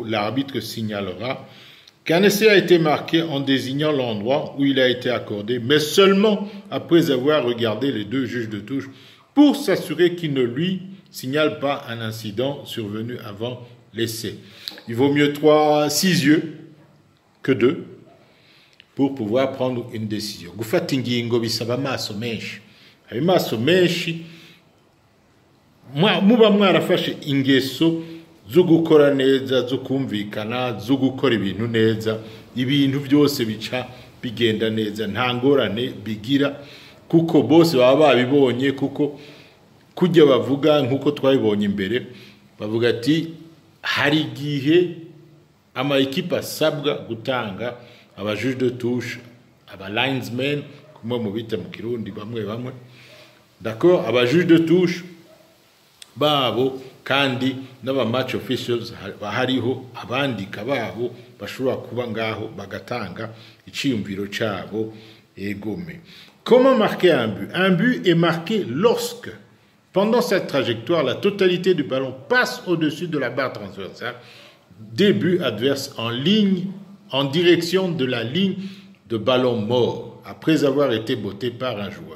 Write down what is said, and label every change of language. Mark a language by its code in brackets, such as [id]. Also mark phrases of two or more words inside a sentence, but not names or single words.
[fr] L'arbitre signalera qu'un essai a été marqué en désignant l'endroit où il a été accordé, mais seulement après avoir regardé les deux juges de touche pour s'assurer qu'il ne lui signale pas un incident survenu avant l'essai. Il vaut mieux 6 yeux que 2 pour pouvoir prendre une décision. [rn] Gufata ingingo bisaba amaso menshi. Ayo maso menshi muba mwarafashe ingeso zo gukora neza, zo kumvikana, zo gukora ibintu neza, ibintu byose bica bigenda neza nta ngorane bigira kuko bose baba babibonye kuko kujya bavuga nkuko twabibonye imbere bavuga ati hari igihe ama equipe asabwa gutanga aba [fr] juge de touche [rn] aba linesmen kumwe mu bita mu Kirundi bamwe d'accord aba [fr] juge de touche [rn] babo kandi n'aba [en] match officials [rn] bahariho abandika babo bashobora kuba ngaho bagatanga iciyumviro cabo egome. [fr] Comment marquer un but? Un but est marqué lorsque pendant cette trajectoire la totalité du ballon passe au-dessus de la barre transversale des buts adverses en ligne en direction de la ligne de ballon mort après avoir été botté par un joueur.